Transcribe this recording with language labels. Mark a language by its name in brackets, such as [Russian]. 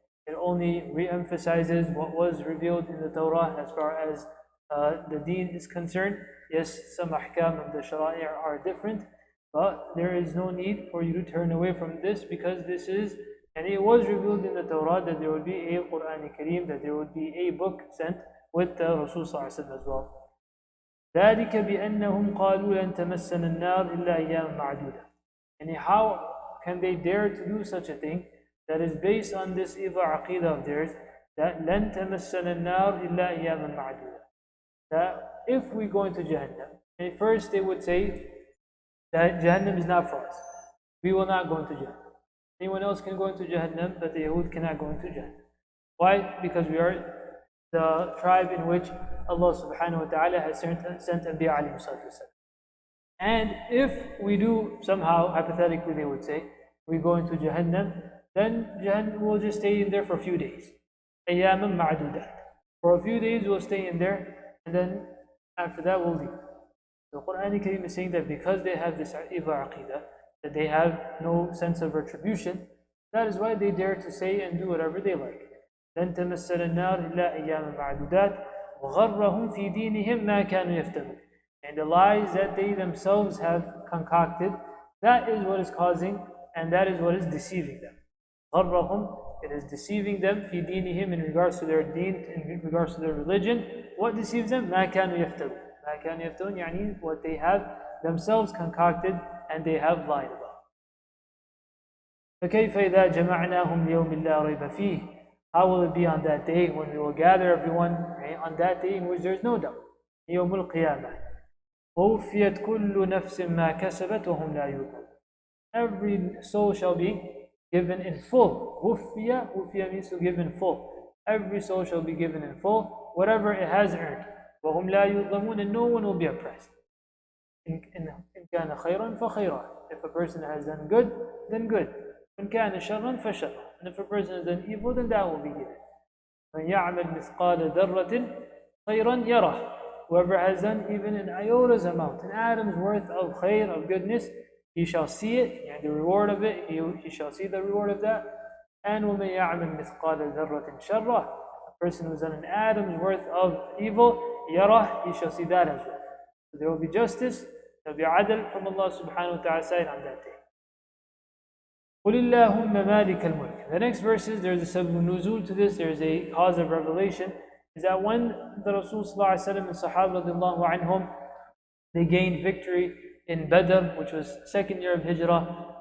[English] It only re-emphasizes what was revealed in the Torah as far as the deen is concerned. Yes, some ahkam of the shara'i are different, but there is no need for you to turn away from this, because this is, and it was revealed in the Torah that there would be a Quran al-Kareem, that there would be a book sent with the Rasul Sallallahu Alaihi Wasallam as well. [Arabic] ذلك بأنهم قالوا لن تمسنا النار إلا أيام معدودة. [English] And how can they dare to do such a thing that is based on this evil aqidah of theirs, that [Arabic] لن تمسنا النار إلا أيام معدودة, [English] that if we go into Jahannam, and first they would say that Jahannam is not for us, we will not go into Jahannam. Anyone else can go into Jahannam, but the Yahud cannot go into Jahannam. Why? Because we are the tribe in which Allah subhanahu wa ta'ala has sent Anbiya alayhi salatu wasalam. And if we do somehow, hypothetically they would say, we go into Jahannam, then Jahannam will just stay in there for a few days. [Arabic] أياما معدودات. [English] For a few days we'll stay in there, and then after that we'll leave. The Quran al-Kareem is saying that because they have this evil aqidah, that they have no sense of retribution, that is why they dare to say and do whatever they like. [Arabic] لن تمسنا النار إلا أياما معدودات وغرهم في دينهم ما كانوا يفترون. [English] And the lies that they themselves have concocted, that is what is causing, and that is what is deceiving them. غرهم, it is deceiving them [Arabic] في دينهم, [English] in regards to their deen, in regards to their religion. What deceives them? [Arabic] ما كانوا يفترون. ما كانوا يفترون يعني [English] what they have themselves concocted and they have lied about. [Arabic] فكيف إذا جمعناهم ليوم لا ريب فيه. [English] How will it be on that day when we will gather everyone, right? On that day in which there is no doubt. [Arabic] يوم القيامة. ووفيت كل نفس ما كسبت وهم لا يظلمون. [English] Every soul shall be given in full. وفية means to give in full. Every soul shall be given in full, whatever it has earned. [Arabic] وَهُمْ لَا يُظْلَمُونَ, [English] and no one will be oppressed. [Arabic] إِن كَانَ خَيْرًا فَخَيْرًا. [English] If a person has done good, then good. [Arabic] إِن كَانَ شَرًّا فَشَرًّا. [English] And if a person has done evil, then that will be given. [Arabic] مَنْ يَعْمَلْ مِثْقَالَ ذَرَّةٍ خَيْرًا يَرَهُ. [English] Whoever has done even an iota's amount, an atom's worth of khair, of goodness, he shall see it, and the reward of it, he shall see the reward of that. [Arabic] And وَمَنْ يَعْمَلْ مِثْقَالَ ذَرَّةٍ شَرًّا. [English] A person who has done an atom's worth of evil, yarah, he shall see that as well. So there will be justice, there will be adl from Allah subhanahu wa ta'ala's side on that day. [Arabic] قُلِ اللَّهُمَّ مَالِكَ الْمُلْكِ. [English] The next verses, there's a sabab nuzul to this, there's a cause of revelation, is that when the Rasul sallallahu alayhi wa sallam and Sahaba radiallahu anhum, they gained victory in Badr, which was second year of Hijrah.